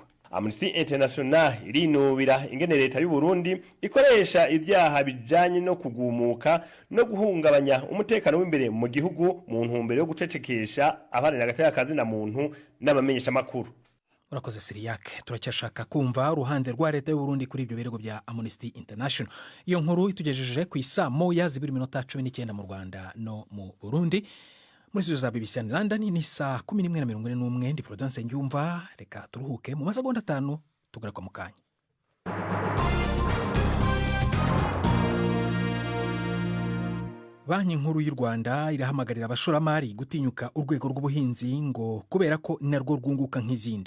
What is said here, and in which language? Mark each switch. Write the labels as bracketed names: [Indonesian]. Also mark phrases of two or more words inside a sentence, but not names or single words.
[Rundi] Amnesty International irinubira ingene leta y'u Burundi ikoresha ivyaha bijanye no kugumuka no guhungabanya umutekano w'imbere mu gihugu mu ntumbero yo gucecekesha abaharanira agateka kazina muntu n'abamenyesha makuru. Urakoze Siriake. [Kinyarwanda] Turacyashaka kumva uruhande rwa leta y'u Burundi kuri ibyo birego bya Amnesty International. Iyo nkuru itugejeje ku isaa 1:19 mu Rwanda no mu Burundi. Muri studio za BBC London ni saa 11:41. Ndi Prudence Njumva. Reka turuhuke mu masegonda 5 tugaruka mu kanya. Banki nkuru y'u Rwanda irahamagarira abashoramari gutinyuka urwego rw'ubuhinzi ngo kubera ko narwo rwunguka nk'izindi.